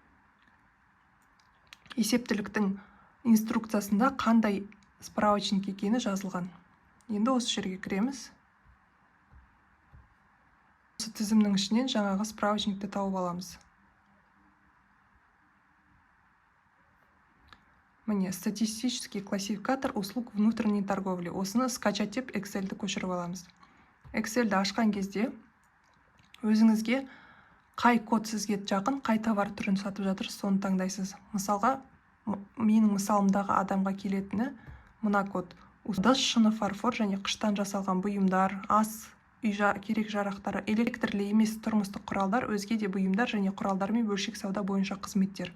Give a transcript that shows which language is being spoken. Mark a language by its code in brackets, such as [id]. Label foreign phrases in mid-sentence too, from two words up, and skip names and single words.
[kk] Есептіліктің инструкциясында қандай справочник екені жазылған. Енді осы жерге кіреміз. Осы тізімнің ішінен жаңағы справочникті тауып аламыз. Міне, [ru] статистический классификатор услуг внутренней торговли. [kk] Осыны скачать деп Excel'ді көшіріп аламыз. Excel'ді ашқан кезде өзіңізге қай код сізге жақын, қай товар түрін сатып жатырсыз, соны таңдайсыз. Мысалға, менің мысалымдағы адамға келетіні мына код. Ыдыс, шыны, фарфор және қыштан жасалған бұйымдар, ас, үй керек жарақтары, электрлі емес тұрмыстық құралдар, өзге де бұйымдар және құралдар мен бөлшек сауда бойынша қызметтер.